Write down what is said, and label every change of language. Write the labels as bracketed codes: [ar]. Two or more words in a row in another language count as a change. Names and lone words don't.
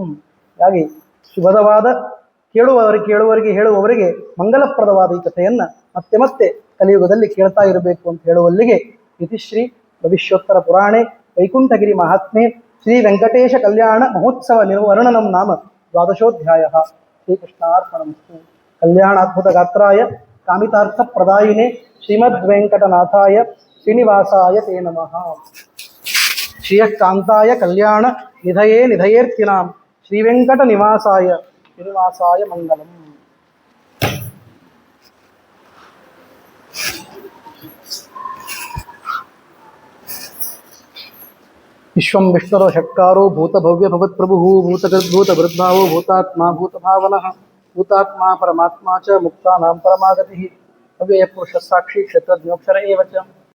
[kn] ಹಾಗಾಗಿ ಶುಭದವಾದ ಕೇಳುವವರಿಗೆ ಹೇಳುವವರಿಗೆ ಮಂಗಲಪ್ರದವಾದ ಈ ಕಥೆಯನ್ನ ಮತ್ತೆ ಮತ್ತೆ ಕಲಿಯುಗದಲ್ಲಿ ಕೇಳ್ತಾ ಇರಬೇಕು ಅಂತ ಹೇಳುವಲ್ಲಿಗೆ [sa] ಇತಿಶ್ರೀ ಭವಿಷ್ಯೋತ್ತರ ಪುರಾಣೆ ವೈಕುಂಠಗಿರಿ ಮಹಾತ್ಮೆ ಶ್ರೀ ವೆಂಕಟೇಶ ಕಲ್ಯಾಣ ಮಹೋತ್ಸವ ನಿರ್ವರ್ಣನಂ ನಾಮ 12ೋಧ್ಯಾಯ. ಶ್ರೀಕೃಷ್ಣಾರ್ಪಣಮಸ್ತು. ಕಲ್ಯಾಣಾದ್ಭುತ ಗಾತ್ರಾಯ ಕಾಮಿತಾರ್ಥ ಪ್ರದಾಯಿನೇ ಶ್ರೀಮದ್ವೆಂಕಟನಾಥಾಯ ಶ್ರೀನಿವಾಸಾಯ ತೇ ನಮಃ. ಶ್ರೀಯಕಾಂತಾಯ ಕಲ್ಯಾಣ ನಿಧಯೇ ನಿಧಯೇರ್ತಿನಾಂ ಶ್ರೀವೆಂಕಟ ನಿವಾಸಾಯ ಶ್ರೀನಿವಾಸಾಯ ಮಂಗಲಂ. ವಿಶ್ವಂ ವಿಷ್ಣುರೋ ಷಟ್ಕಾರೋ ಭೂತಭವ್ಯ ಭವತ್ಪ್ರಭುಃ ಭೂತಗರ್ಭೂತಭೃದ್ಭಾವೋ ಭೂತಾತ್ಮ ಭೂತಭಾವನಃ ಭೂತಾತ್ಮ ಪರಮಾತ್ಮ ಚ ಮುಕ್ತಾನಾಂ ಪರಮಾಗತಿಃ ಅವ್ಯಯ ಪುರುಷ ಸಾಕ್ಷಿ ಕ್ಷೇತ್ರಜ್ಞೋಕ್ಷರ ಏವ ಚ.